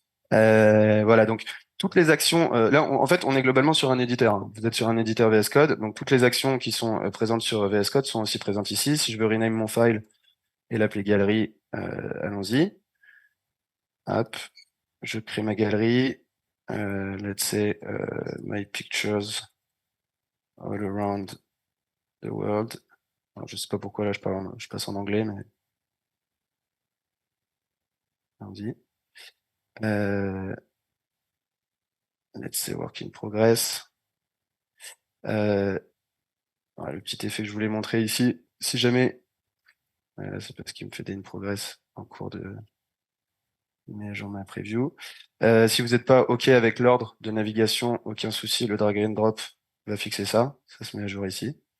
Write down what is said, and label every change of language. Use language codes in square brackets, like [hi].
[fr] Voilà, donc toutes les actions, là en fait on est globalement sur un éditeur, hein. Vous êtes sur un éditeur VS Code, donc toutes les actions qui sont présentes sur VS Code sont aussi présentes ici. Si je veux rename mon file et l'appeler galerie, allons-y. Hop, je crée ma galerie. [en] Let's say my pictures all around the world. [fr] Alors, je sais pas pourquoi là je passe en anglais, mais allons-y. [en] Euh, Let's say work in progress. [fr] Euh, voilà, le petit effet que je voulais montrer ici, si jamais, c'est parce qu'il me fait des in progress en cours de mise à jour ma preview. Si vous n'êtes pas OK avec l'ordre de navigation, aucun souci, le drag and drop va fixer ça. Ça se met à jour ici.